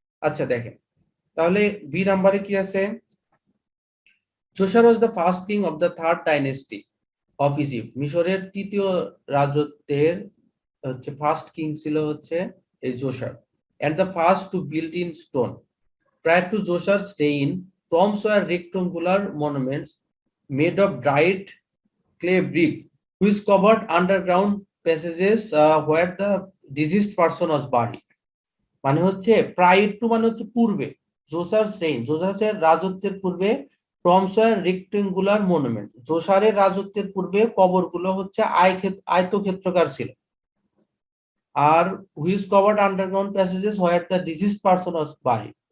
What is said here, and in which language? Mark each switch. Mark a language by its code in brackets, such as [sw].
[bn] আচ্ছা দেখেন, তাহলে বি নাম্বারে কি আছে? [en] Djoser was the first king of the third dynasty of Egypt. [bn] মিশরের তৃতীয় রাজত্বের হচ্ছে ফার্স্ট কিং ছিল হচ্ছে এই juicer, [en] and the first to build in stone. Prior to Joshar's reign, tombs were rectangular monuments made of dried clay brick, which covered underground passages where the deceased person was buried. [bn] মানে হচ্ছে prior to মানে হচ্ছে পূর্বে, জোসারস rain, জোসারের রাজত্বের পূর্বে [en] tombs were rectangular monuments, [bn] জোসারের রাজত্বের পূর্বে কবরগুলো হচ্ছে আয়তক্ষেত্রাকার ছিল। [en] আর which covered underground passages where the diseased person was buried.